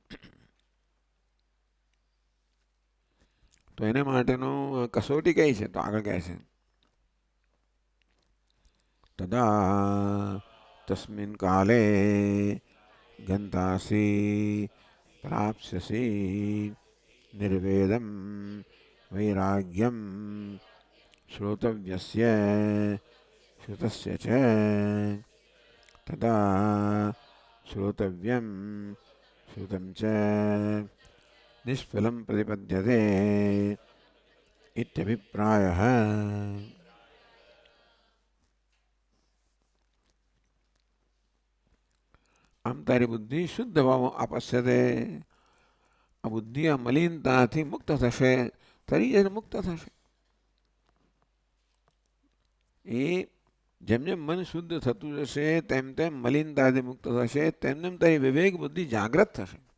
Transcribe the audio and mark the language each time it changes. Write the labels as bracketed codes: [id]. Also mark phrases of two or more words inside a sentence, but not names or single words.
[gu] તો એને માટેનું કસોટી કઈ છે? તો આગળ કહે છે તદા [sa] તસ્મિન કાલે ગંતાસી પ્રાપ્સ્યસી निर्वेदं वैराग्यं श्रोतव्यस्य श्रुतस्य च तदा श्रोतव्यं श्रुतं च निष्फलं प्रतिपद्यते इत्यभिप्रायः। [gu] આમ તારી બુદ્ધિ શુદ્ધ ભાવ આપસ્યતે, આ બુદ્ધિ આ મલિનતાથી મુક્ત થશે, તરી જઈને મુક્ત થશે. એ જેમ જેમ મન શુદ્ધ થતું જશે તેમ તેમ મલિનતાથી મુક્ત થશે, તેમ તેમ તારી વિવેક બુદ્ધિ જાગ્રત થશે.